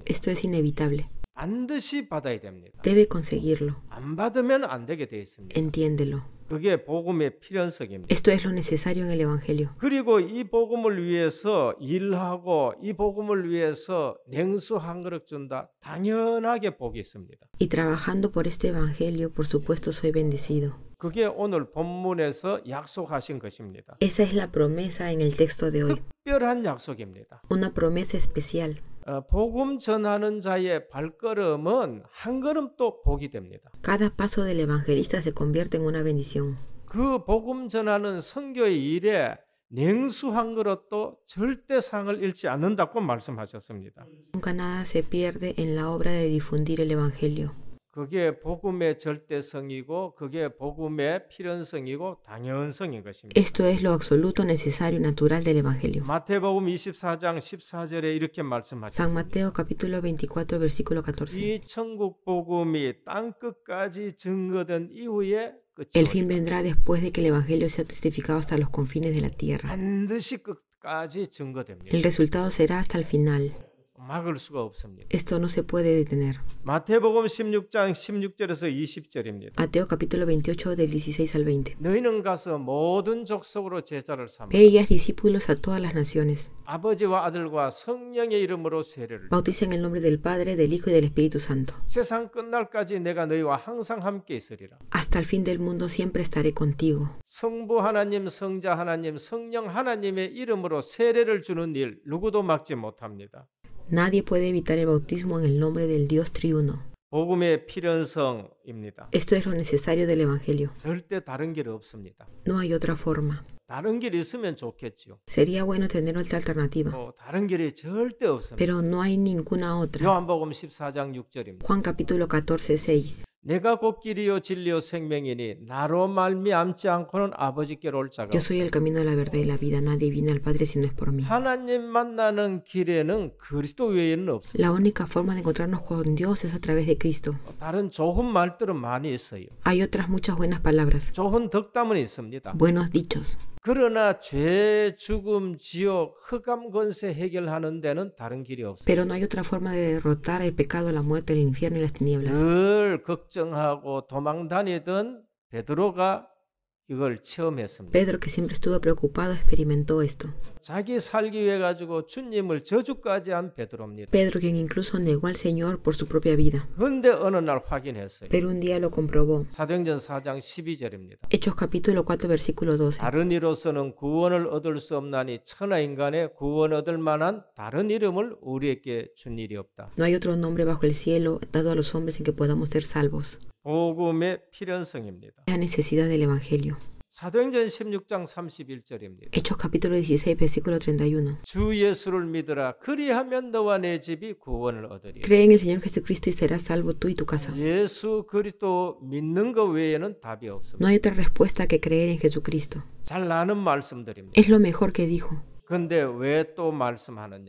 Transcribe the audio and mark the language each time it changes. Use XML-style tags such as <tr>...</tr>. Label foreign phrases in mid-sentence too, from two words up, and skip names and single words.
<es>Esto es inevitable.</es> <ko>반드시 받아야 됩니다.</ko> <es>Debe conseguirlo.</es> <ko>안 받으면 안 되게 되어 있습니다.</ko> <es>Entiéndelo.</es> <ko>그게 복음의 필연성입니다.</ko> <es>Esto es lo necesario en el evangelio.</es> <ko>그리고 이 복음을 위해서 일하고 이 복음을 위해서 냉수 한 그릇 준다. 당연하게 복이 있습니다.</ko> <es>Y trabajando por este evangelio, por supuesto, soy bendecido.</es> <ko>그게 오늘 본문에서 약속하신 것입니다.</ko> <es>Esa es la promesa en el texto de hoy.</es> <ko>특별한 약속입니다.</ko> <es>Una promesa especial.</es> <ko>복음 전하는 자의 발걸음은 한 걸음도 복이 됩니다.</ko> <es>Cada paso del evangelista se convierte en una bendición.</es> <ko>그 복음 전하는 선교의 일에 냉수 한 그릇도 절대 상을 잃지 않는다고 말씀하셨습니다.</ko> <es>Nunca nada se pierde en la obra de difundir el evangelio.</es> <ko>그게 복음의 절대성이고 그게 복음의 필연성이고 당연성인 것입니다.</ko> <es>Esto es lo absoluto, necesario y natural del evangelio.</es> <ko>마태복음 24장 14절에 이렇게</ko> <es>San</es> <ko>말씀하셨습니다.</ko> <es>Mateo capítulo 24 versículo 14.</es> <ko>이 천국 복음이 땅 끝까지 증거된 이후에</ko> <es>El</es> <ko>끝이</ko> <es>fin</es> <ko>오리라.</ko> <es>vendrá después de que el evangelio sea testificado hasta los confines de la tierra.</es> <ko>반드시 끝까지 증거됩니다.</ko> <es>El resultado será hasta el final.</es> <ko>막을 수가 없습니다.</ko> <es>Esto no se puede detener.</es> <ko>마태복음 16장 16절에서 20절입니다.</ko> <es>Mateo capítulo 28 del 16 al 20.</es> <ko>너희는 가서 모든 족속으로 제자를 삼아</ko> <es>Ve y haz discípulos a todas las naciones.</es> <ko>아버지와 아들과 성령의 이름으로 세례를</ko> <es>Bautiza en el nombre del Padre, del Hijo y del Espíritu Santo.</es> <ko>세상 끝날까지 내가 너희와 항상 함께 있으리라.</ko> <es>Hasta el fin del mundo siempre estaré contigo.</es> <ko>성부 하나님, 성자 하나님, 성령 하나님의 이름으로 세례를 주는 일 누구도 막지 못합니다.</ko> <es>Nadie puede evitar el bautismo en el nombre del Dios triuno.</es> <ko>복음의 필연성입니다.</ko> <es>Esto es lo necesario del Evangelio.</es> <ko>절대 다른 길 없습니다.</ko> <es>No hay otra forma.</es> <ko>다른 길이 있으면 좋겠죠.</ko> <es>Sería bueno tener otra alternativa,</es> <ko>다른 길이 절대 없습니다.</ko> <es>pero no hay ninguna otra.</es> <ko>요한복음 14장 6절입니다.</ko> <es>Juan capítulo 14, 6.</es> <ko>내가 곧 길이요 진리요 생명이니 나로 말미암지 않고는 아버지께로 올 자가</ko> <es>Yo soy el camino, la verdad y la vida. Nadie viene al Padre si no es por mí.</es> <ko>하나님 만나는 길에는 그리스도 외에는 없습니다.</ko> <es>La única forma de encontrarnos con Dios es a través de Cristo.</es> <ko>다른 좋은 말들은 많이 있어요.</ko> <es>Hay otras muchas buenas palabras,</es> <ko>좋은 덕담은 있습니다.</ko> <es>buenos dichos,</es> <ko>그러나 죄, 죽음, 지옥, 흑암 권세 해결하는 데는 다른 길이 없어요.</ko> <es>pero no hay otra forma de derrotar el pecado, la muerte, el infierno y las tinieblas.</es> <ko>늘 걱정하고 도망 다니던 베드로가 이걸 체험했습니다.</ko> <es>Pedro, que siempre estuvo preocupado, experimentó esto.</es> <ko>자기 살기 위해 가지고 주님을 저주까지 한 베드로입니다.</ko> <es>Pedro, quien incluso negó al Señor por su propia vida,</es> <ko>그런데 어느 날 확인했어요.</ko> <es>pero un día lo comprobó.</es> <ko>사도행전 4장 12절입니다.</ko> <es>Hechos capítulo 4 versículo 12.</es> <ko>다른 이로서는 구원을 얻을 수 없나니 천하 인간의 구원 얻을 만한 다른 이름을 우리에게 준 일이 없다.</ko> <es>No hay otro nombre bajo el cielo dado a los hombres en que podamos ser salvos.</es> <ko>복음의 필연성입니다.</ko> <es>La necesidad del Evangelio.</es> <ko>사도행전 16장 31절입니다.</ko> <es>Hechos capítulo 16 versículo 31.</es> <ko>주 예수를 믿으라. 그리하면 너와 내 집이 구원을 얻으리라.</ko> <es>Cree en el Señor Jesucristo y serás salvo tú y tu casa.</es> <ko>예수 그리스도 믿는 것 외에는 답이 없습니다.</ko> <es>No hay otra respuesta que creer en Jesucristo.</es> <ko>잘 아는 말씀들입니다.</ko> <es>Es lo mejor que dijo.</es> <ko>근데 왜 또 말씀하느냐?</ko>